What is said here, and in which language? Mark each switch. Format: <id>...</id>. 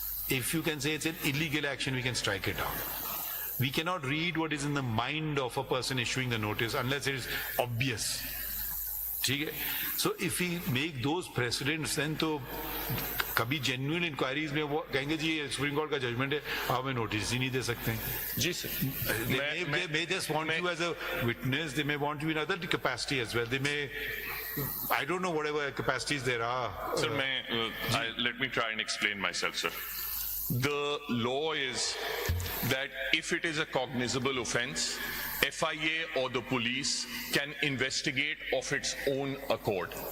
<en>If you can say it's an illegal action, we can strike it down. We cannot read what is in the mind of a person issuing the notice unless it is obvious.</en> <hi>ठीक है?</hi> <en>So if we make those precedents, then</en> <hi>तो कभी genuine inquiries में वो कहेंगे जी ये supreme court का judgement है, आप हमें नोटिस ही नहीं दे सकते हैं. जी sir.</hi> <en>They may just want you as a witness. They may want you in other capacity as well. They may, I don't know, whatever capacities there are. Sir, let me try and explain myself, sir. The law is that if it is a cognizable offense, FIA or the police can investigate of its own accord.</en>